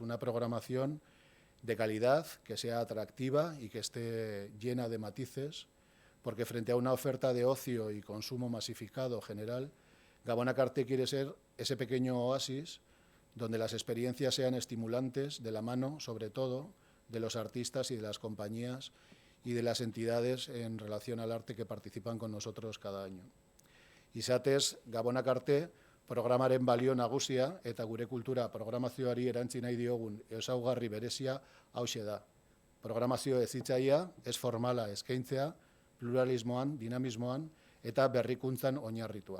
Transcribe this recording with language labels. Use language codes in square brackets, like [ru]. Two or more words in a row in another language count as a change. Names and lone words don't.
[es] Una programación de calidad, que sea atractiva y que esté llena de matices, porque frente a una oferta de ocio y consumo masificado general, Gabonakarte quiere ser ese pequeño oasis donde las experiencias sean estimulantes, de la mano, sobre todo, de los artistas y de las compañías y de las entidades en relación al arte que participan con nosotros cada año. [eu] Izatez, Gabonakarte programaren balio nagusia eta gure kultura programazioari erantzi nahi diogun ezaugarri berezia hauxe da. Programazio hezitzailea, ez formala eskaintzea, pluralismoan, dinamismoan eta berrikuntzan oinarritua.